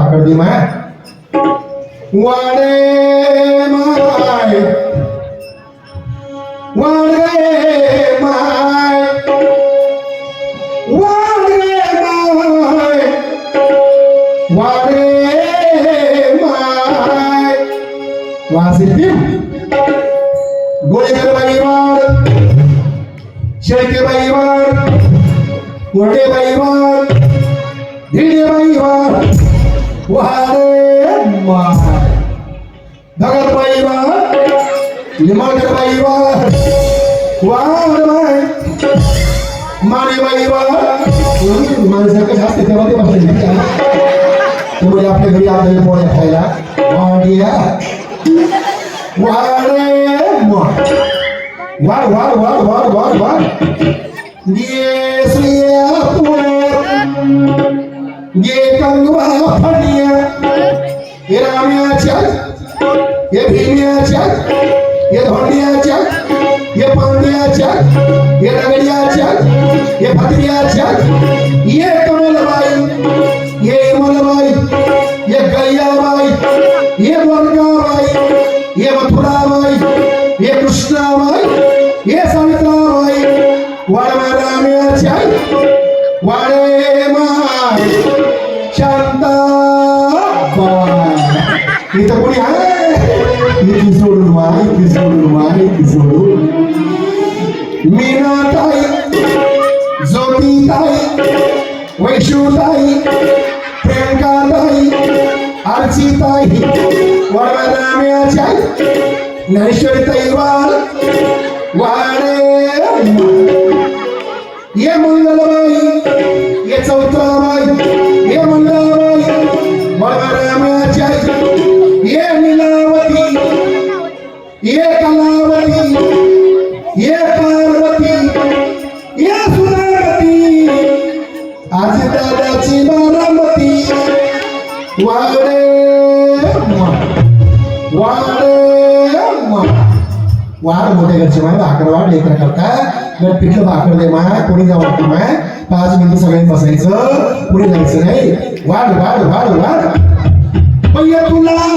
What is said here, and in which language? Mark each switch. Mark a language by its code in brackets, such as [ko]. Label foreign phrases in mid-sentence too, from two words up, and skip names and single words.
[mr] वाढली माय वाडे माय वाडे माय वाडे माय वाडे माय वासिल गोळेकर बाई वाड शेळके बाई वाड कोरडे बाई वाड भिडे बाई वाड वाडे माय भगत बाई वाड लिंबाळकर बाई वाड वाड माय माने बाई वाड माणसाचं जास्त तेव्हा ते बसले त्यामुळे आपल्या घरी आपल्याला पोळ्या खायला वाड्या वाडे माय वाड वाड वाड वाड वाड वाड ये श्रिया ये कंगवा फडिया ये राम्याच्या ये भीम्याच्या ये धोंड्याच्या ये पांड्याच्या ये रगड्याच्या ये भद्रियाच्या ये कमलबाई ये इमलबाई ये गैयाबाई ये दुर्गाबाई ये मथुराबाई ये कृष्णाबाई ये सावित्राबाई वाडे राम्याच्या वाडे माय शांताबाई इथं कोणी आहे इथे सोडून माय इथे सोडून माय इथे सोडून मीनाताई ज्योतिताई वैशूताई प्रियंकाताई अर्चिताई वाडे राम्याच्या ज्ञानेश्वरीताई वाडे ये मंगलबाई ये चौत्राबाई ये मंगलबाई वाडे ये नीलावती ये कलावती ये पार्वती ये सुरावती आज दादाची बारामती वाडे वाडे वाड मोठे घरचे माय भाकर वाढ लेकर करता गट पिठलं भाकर दे माय कोणी जाऊ वाटतं माय 5 मिनिटं सगळ्यांनी बसायचं पुढे जायचं नाही वाढ वाढ वाढ वाढ पയ്യ तुला